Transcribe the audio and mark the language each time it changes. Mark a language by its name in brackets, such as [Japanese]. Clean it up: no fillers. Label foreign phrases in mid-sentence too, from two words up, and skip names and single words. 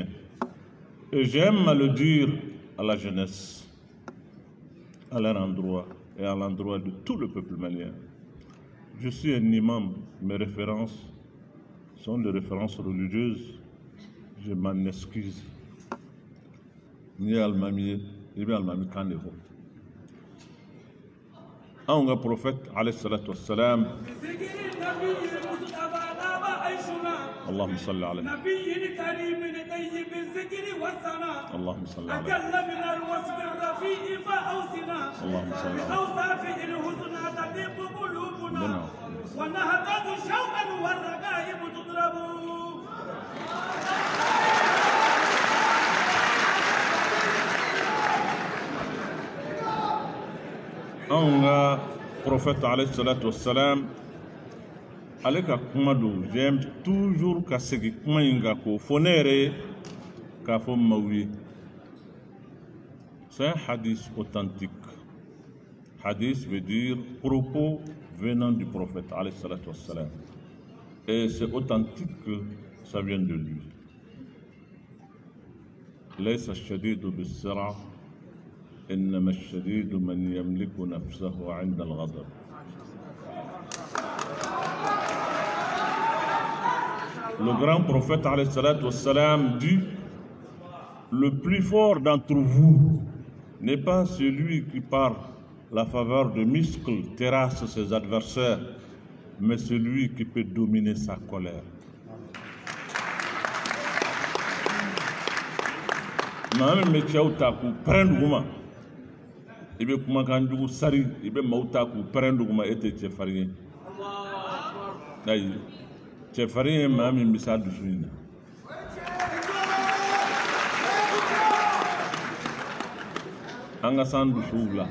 [French] Et j'aime à le dire à la jeunesse, à leur endroit et à l'endroit de tout le peuple malien. Je suis un imam, mes références sont des références religieuses. Je m'en excuse. [Bambara] Ni almami, ni almami kandevo. [French] Un prophète, [Arabic] عليه الصلاة والسلام. اللهم صل على نبي كريم طيب الذكر والثناء اللهم صل على أجل من الوصف الرفيع فأوصنا اللهم صل على بأوصافه الحسنى تطيب قلوبنا ونهضات شوقا والرغائب تضرب أنغا prophète عليه الصلاة والسلام. [Bambara] Ale ka kuma do, [French] j'aime toujours [Bambara] ka segi kuma in ka ko fo ne yɛrɛ k'a fɔ maaw ye. [French] C'est un hadith authentique. Hadith veut dire propos venant du prophète [Arabic] عليه الصلاة والسلام. [French] Et c'est authentique que ça vient de lui. [Arabic] ليس الشديد بالسرعة إنما الشديد من يملك نفسه عند الغضب. [French] Le grand prophète [Arabic] عليه الصلاة والسلام [French] dit: le plus fort d'entre vous n'est pas celui qui par la faveur de muscles terrasse ses adversaires, mais celui qui peut dominer sa colère. [Bambara] Maame me cɛw ta k'u pɛrɛn duguma i bɛ kumakan jugu sari i bɛ maaw ta k'u pɛrɛn duguma e tɛ cɛfarin ye. Ayi. Cɛfarin ye maa min bɛ s'a dusu in na. An ka s'an dusuw la.